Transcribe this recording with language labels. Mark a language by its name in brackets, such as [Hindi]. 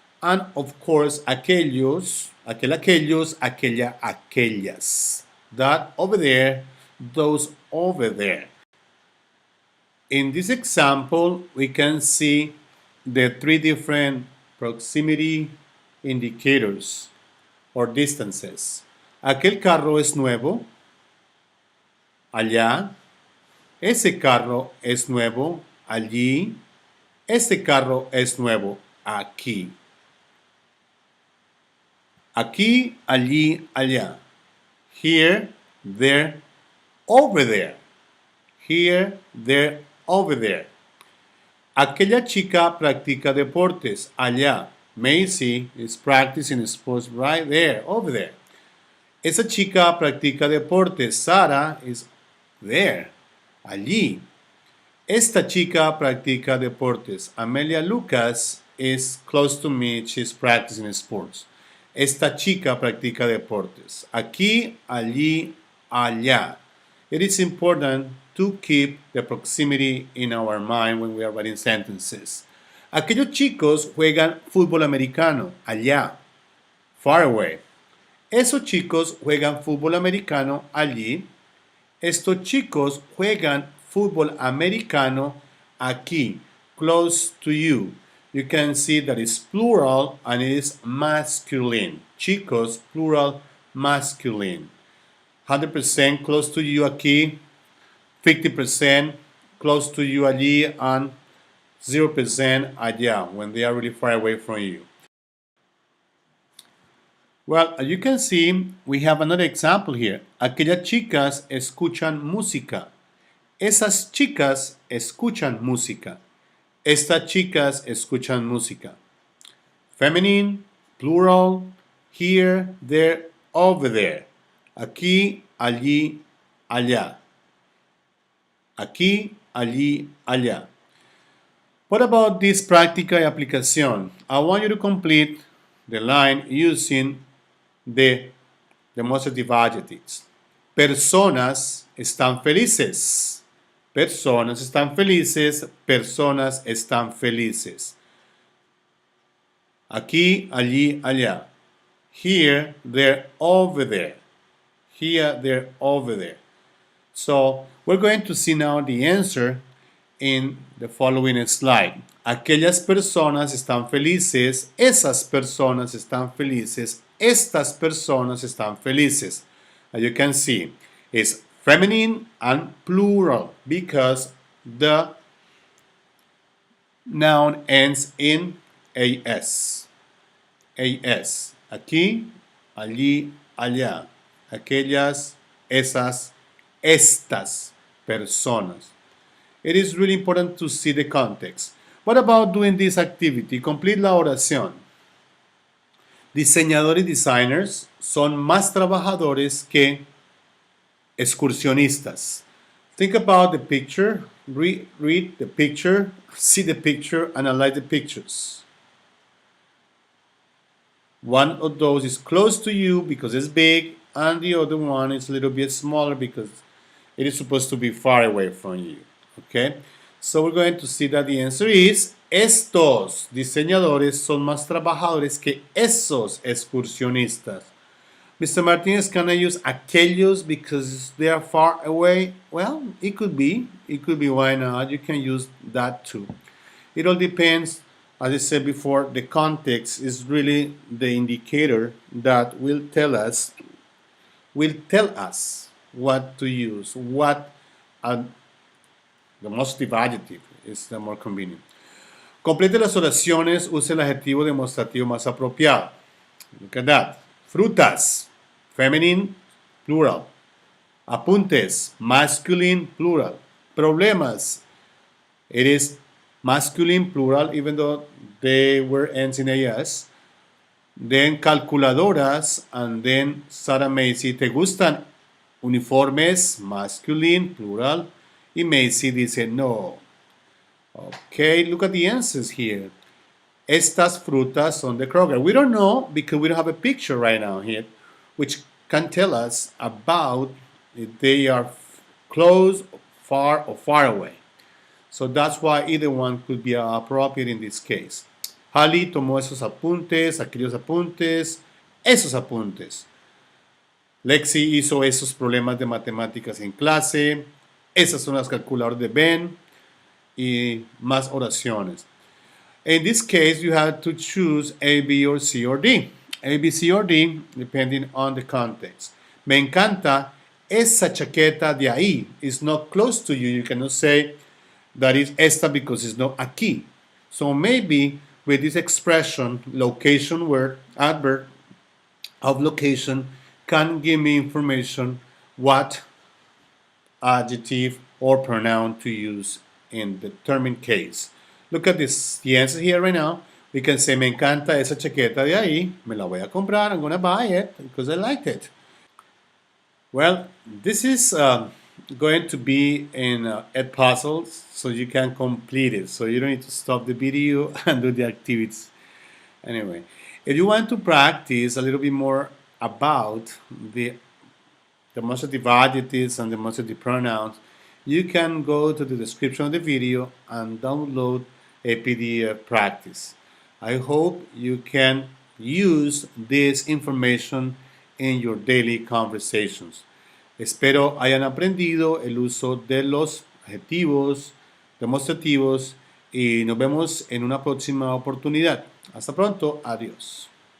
[English] And of course, [Spanish] aquellos, aquellos, aquella, aquellas. [English] That over there, those over there. In this example, we can see the three different proximity indicators or distances. [Spanish] Aquel carro es nuevo, allá. Ese carro es nuevo, allí. Ese carro es nuevo, aquí. Aquí, allí, allá. [English] Here, there, over there. Here, there, over there. [Spanish] Aquella chica practica deportes. Allá. [English] Macy is practicing sports right there, over there. [Spanish] Esa chica practica deportes. Sarah [English] is there, [Spanish] allí. Esta chica practica deportes. [English] Amelia Lucas is close to me. She's practicing sports. [Spanish] Esta chica practica deportes. Aquí, allí, allá. [English] It is important to keep the proximity in our mind when we are writing sentences. [Spanish] Aquellos chicos juegan fútbol americano, allá, [English] far away. [Spanish] Esos chicos juegan fútbol americano, allí. Estos chicos juegan fútbol americano, aquí, [English] close to you. You can see that it's plural and it is masculine. Chicos, plural, masculine. 100% close to you aquí, 50% close to you allí, and 0% allá when they are really far away from you. Well, as you can see, we have another example here. [Spanish] Aquellas chicas escuchan música. Esas chicas escuchan música. Estas chicas escuchan música. [English] Feminine, plural, here, there, over there. [Spanish] Aquí, allí, allá. Aquí, allí, allá. [English] What about this [Spanish] práctica y aplicación? [English] I want you to complete the line using the demonstrative adjectives. [Spanish] Personas están felices. Personas están felices. Personas están felices. Aquí, allí, allá. [English] Here, there, over there. Here, there, over there. So, we're going to see now the answer in the following slide. [Spanish] Aquellas personas están felices. Esas personas están felices. Estas personas están felices. [English] As you can see, it's feminine and plural because the noun ends in as. [Spanish] As. Aquí, allí, allá. Aquellas, esas, estas personas. [English] It is really important to see the context. What about doing this activity? [Spanish] Complete la oración. Diseñadores y designers son más trabajadores que excursionistas. [English] Think about the picture, read the picture, see the picture, analyze the pictures. One of those is close to you because it's big, and the other one is a little bit smaller because it is supposed to be far away from you. Okay? So we're going to see that the answer is [Spanish] estos diseñadores son más trabajadores que esos excursionistas. [English] Mr. Martinez, can I use aquellos because they are far away? Well, it could be. It could be, why not? You can use that too. It all depends, as I said before, the context is really the indicator that will tell us what to use, what the demonstrative adjective is the more convenient. [Spanish] Complete las oraciones, use el adjetivo demostrativo más apropiado. [English] Look at that. Frutas, feminine, plural. Apuntes, masculine, plural. Problemas, it is masculine plural, even though they were ends in AS. Then calculadoras, and then Sarah Macy, [Spanish] ¿te gustan uniformes? [English] Masculine, plural. [Spanish] Y Macy dice no. [English] Okay, look at the answers here. [Spanish] Estas frutas son de Kroger. [English] We don't know because we don't have a picture right now here, which can tell us about if they are close, far, or far away. So that's why either one could be appropriate in this case. [Spanish] Hali tomó esos apuntes, aquellos apuntes, esos apuntes. Lexi hizo esos problemas de matemáticas en clase. Esas son las calculadoras de Ben y más oraciones. [English] In this case, you have to choose A, B, or C, or D. A, B, C, or D, depending on the context. [Spanish] Me encanta esa chaqueta de ahí. [English] It's not close to you. You cannot say that is esta because it's not aquí. So maybe with this expression, location word, adverb of location, can give me information what adjective or pronoun to use in the determined case. Look at this, the answer here right now. We can say, [Spanish] me encanta esa chaqueta de ahí. Me la voy a comprar. [English] I'm going to buy it because I liked it. Well, this is going to be in Ed Puzzles, so you can complete it. So you don't need to stop the video and do the activities. Anyway, if you want to practice a little bit more about the demonstrative adjectives and demonstrative pronouns, you can go to the description of the video and download a PDF practice. I hope you can use this information in your daily conversations. [Spanish] Espero hayan aprendido el uso de los adjetivos, demostrativos y nos vemos en una próxima oportunidad. Hasta pronto, adiós.